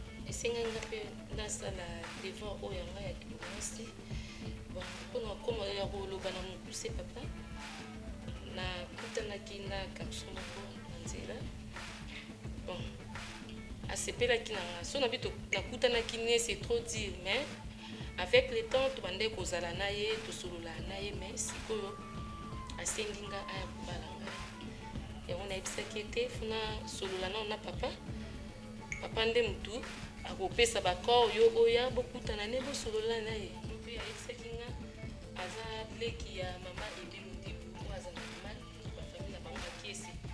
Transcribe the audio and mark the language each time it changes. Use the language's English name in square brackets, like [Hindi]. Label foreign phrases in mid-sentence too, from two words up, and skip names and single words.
[Lingala] Esenga nga mpe nasala devoir oyo ya ngai ya kimwasi. Bon, mpo na koma ya koloba na mokuse papa. Nakutanaki na garçon moko na nzela. Bon, asepelaki na nga. So na bi to-, nakutanaki ne, [French] c'est trop dire, mais avec le temps, [Lingala] tobandaki kozala na ye, tosolola na ye, mais sikoyo asengi nga aya kobala nga. Yango nayebisaki ete funa solola nao na papa. Papa nde mutu akopesa bakor yo oya bokutana ne bosolola na ye. Mpe ayebisaki nga aza leki ya mama Ebe Modibo oyo aza na mama, bafamille na bango bakiese.